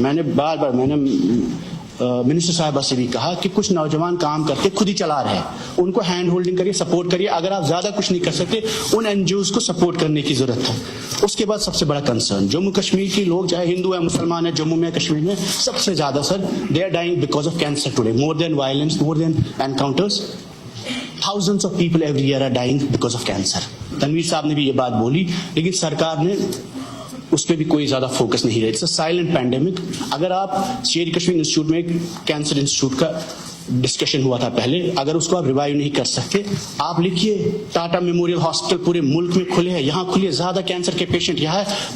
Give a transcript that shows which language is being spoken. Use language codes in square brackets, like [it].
[hi] मैंने बार मिनिस्टर साहिबा से भी कहा कि कुछ नौजवान काम करके खुद ही चला रहे हैं, उनको हैंड होल्डिंग करिए, सपोर्ट करिए. अगर आप ज्यादा कुछ नहीं कर सकते, उन NGOs को सपोर्ट करने की जरूरत है. उसके बाद सबसे बड़ा कंसर्न, जम्मू कश्मीर के लोग चाहे हिंदू है मुसलमान है, जम्मू में कश्मीर में सबसे ज्यादा sir [en] They are dying because of cancer today. More than violence, more than encounters, thousands of people every year are dying because of cancer. [hi] Tanveer साहब ने भी ये बात बोली, लेकिन सरकार ने उस पर भी कोई ज्यादा फोकस नहीं रहा. [en] It's a silent pandemic. [hi] अगर आप शेर कश्मीर इंस्टीट्यूट में एक कैंसर इंस्टीट्यूट का डिस्कशन हुआ था पहले, अगर उसको आप रिवाइव नहीं कर सकते, आप लिखिए टाटा मेमोरियल हॉस्पिटल पूरे मुल्क में खुले हैं, यहाँ खुलिए, ज्यादा कैंसर के पेशेंट यहाँ है.